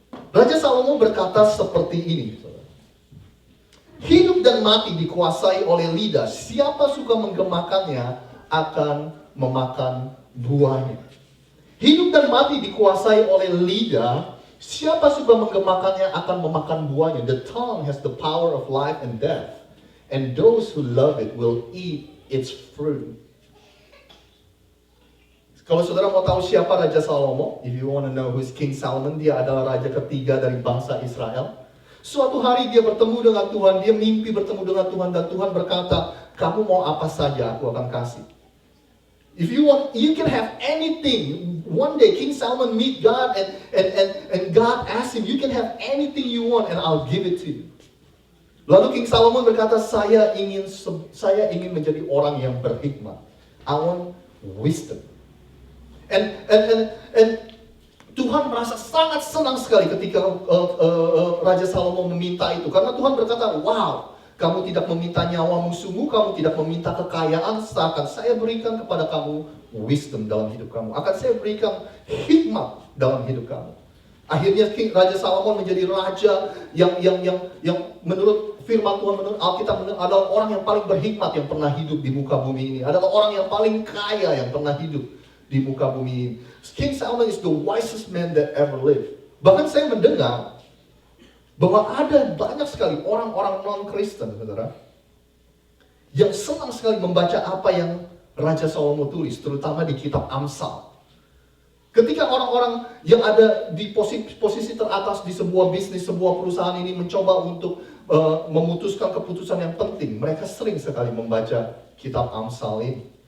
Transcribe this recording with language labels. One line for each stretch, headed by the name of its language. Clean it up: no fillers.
Indonesian: Raja Salomo berkata seperti ini, saudara. Hidup dan mati dikuasai oleh lidah. Siapa suka menggemakannya akan memakan buahnya. Hidup dan mati dikuasai oleh lidah. Siapa suka menggemakannya akan memakan buahnya.
English: The tongue has the power of life and death. And those who love it will eat its fruit.
Indonesian: Kalau saudara mau tahu siapa Raja Salomo,
English: if you want to know who's King Solomon,
Indonesian: dia adalah raja ketiga dari bangsa Israel. Suatu hari dia bertemu dengan Tuhan, dia mimpi bertemu dengan Tuhan, dan Tuhan berkata, kamu mau apa saja aku akan kasih.
English: If you want, you can have anything. One day King Solomon meet God and God asked him, you can have anything you want and I'll give it to you.
Indonesian: Lalu King Solomon berkata, saya ingin menjadi orang yang berhikmat.
English: I want wisdom. And
Indonesian: Tuhan merasa sangat senang sekali ketika Raja Salomo meminta itu. Karena Tuhan berkata, wow, kamu tidak meminta nyawamu sungguh, kamu tidak meminta kekayaan, seakan saya berikan kepada kamu wisdom dalam hidup kamu. Akan saya berikan hikmat dalam hidup kamu. Akhirnya Raja Salomo menjadi raja yang menurut firman Tuhan, menurut Alkitab, adalah orang yang paling berhikmat yang pernah hidup di muka bumi ini. Adalah orang yang paling kaya yang pernah hidup di muka bumi ini.
English: King Solomon is the wisest man that ever lived.
Indonesian: Bahkan saya mendengar bahwa ada banyak sekali orang-orang non-Kristen, saudara, yang senang sekali membaca apa yang Raja Salomo tulis, terutama di kitab Amsal. Ketika orang-orang yang ada di posisi teratas di sebuah bisnis, sebuah perusahaan ini mencoba untuk memutuskan keputusan yang penting, mereka sering sekali membaca kitab Amsal ini.